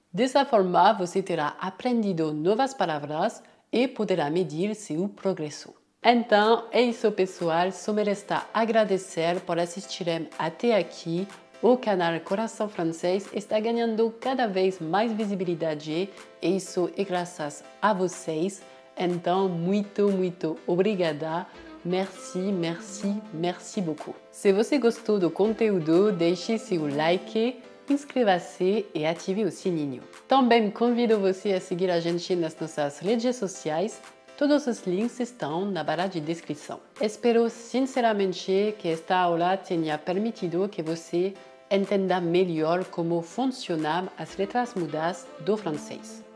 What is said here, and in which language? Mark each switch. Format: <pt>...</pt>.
<pt>Dessa forma, você terá aprendido novas palavras e poderá medir seu progresso. Então, é isso, pessoal. Só me resta agradecer por assistirem até aqui. O canal Coração Francês está ganhando cada vez mais visibilidade e isso é graças a vocês. Então, muito obrigada.</pt> <fr>Merci, merci, merci beaucoup.</fr> <pt>Se você gostou do conteúdo, deixe seu like, inscreva-se e ative o sininho. Também convido você a seguir a gente nas nossas redes sociais. Todos os links estão na barra de descrição. Espero sinceramente que esta aula tenha permitido que você entenda melhor como funcionam as letras mudas do francês.</pt>